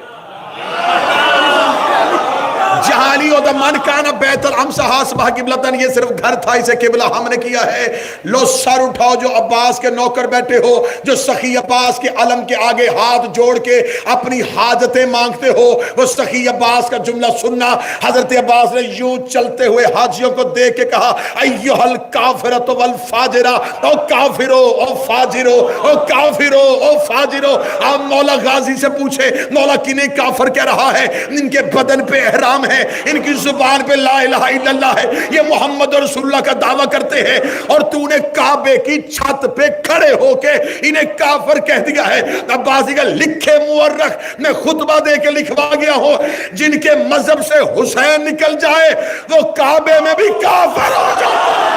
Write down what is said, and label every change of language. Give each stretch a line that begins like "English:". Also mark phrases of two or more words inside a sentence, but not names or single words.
Urdu: جہاں علی ہوتا
Arabic: من کان بیت الامصا اصبح قبلۃ,
Urdu: یہ صرف گھر تھا, اسے قبلہ ہم نے کیا ہے. لو سر اٹھاؤ جو عباس کے نوکر بیٹھے ہو, جو سخی عباس کے علم کے آگے ہاتھ جوڑ کے اپنی حاجتیں مانگتے ہو, وہ سخی عباس کا جملہ سننا. حضرت عباس نے یوں چلتے ہوئے حاجیوں کو دیکھ کے کہا
Arabic: ایھا الکافرۃ والفاجرہ,
Urdu: او کافرو او فاجرو او کافرو او فاجرو. آپ مولا غازی سے پوچھے مولا کنہیں کافر کہہ رہا ہے؟ ان کے بدن پہ احرام ہے, ان کی زبان پہ
Arabic: لا الہ الا اللہ
Urdu: ہے, یہ
Arabic: محمد رسول اللہ
Urdu: کا دعویٰ کرتے ہیں, اور تو نے کعبے کی چھت پہ کھڑے ہو کے انہیں کافر کہہ دیا ہے. عباسی کا لکھے مورخ, میں خطبہ دے کے لکھوا گیا ہوں, جن کے مذہب سے حسین نکل جائے وہ کعبے میں بھی کافر ہو جائے.